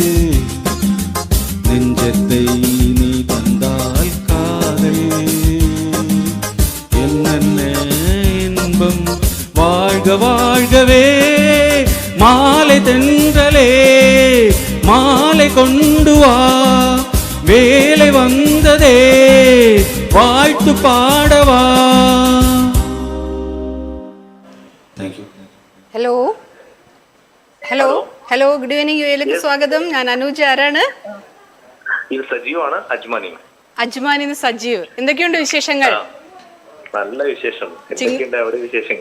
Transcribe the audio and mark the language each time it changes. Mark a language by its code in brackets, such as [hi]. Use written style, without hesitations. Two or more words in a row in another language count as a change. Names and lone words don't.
[ta] நெஞ்சத்தை நீ தந்தால் காதல் என்னென்ன இன்பம் வாழ்க வாழ்கவே மாலை தென்றலே மாலை கொண்டு வா வேலை வந்ததே வாழ்த்து பாடவா. [en] hello hello hello good evening [ml] യുഎയിലേക്ക് സ്വാഗതം. ഞാൻ അനൂജ. ആരാണ്? ഇത് സജീവാണ്. അജ്മാനിന്ന് സജീവ്. എന്തൊക്കെയുണ്ട് വിശേഷങ്ങൾ? നല്ല വിശേഷം. എന്തൊക്കെയുണ്ട് അവിടെ വിശേഷങ്ങൾ?